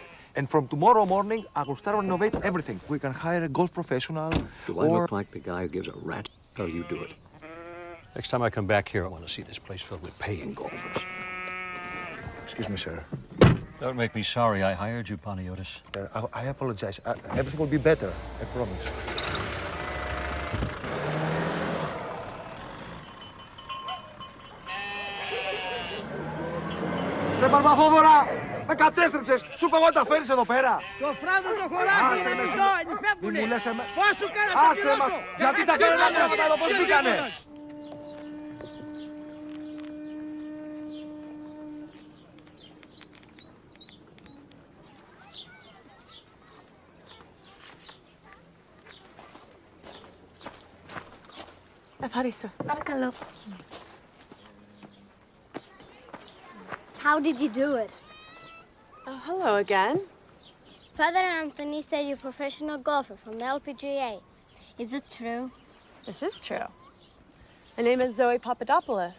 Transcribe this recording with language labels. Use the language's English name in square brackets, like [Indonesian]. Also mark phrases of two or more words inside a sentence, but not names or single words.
[English] And from tomorrow morning, I will start renovate everything. We can hire a golf professional. Do I look like the guy who gives a rat's how you do it? Next time I come back here, I want to see this place filled with paying golfers. Excuse me, sir. Don't make me sorry I hired you, Panagiotis. I apologize. Everything will be better. I promise. [Greek] Ρε Μπαρμπαχόδωρα, με κατέστρεψες. Σου είπα εγώ τα φέρεις εδώ πέρα. Το φράδο το χωράφι, Άσε με σου. Μη μου λες εμένα. Πώς του κάνατε Άσε μας. Γιατί τα φέρετε τα πράγματα εδώ, πώς μπήκανε. Ευχαριστώ. Παρακαλώ. [English] How did you do it? Oh, hello again. Father Anthony said you're a professional golfer from the LPGA. Is it true? This is true. My name is Zoe Papadopoulos.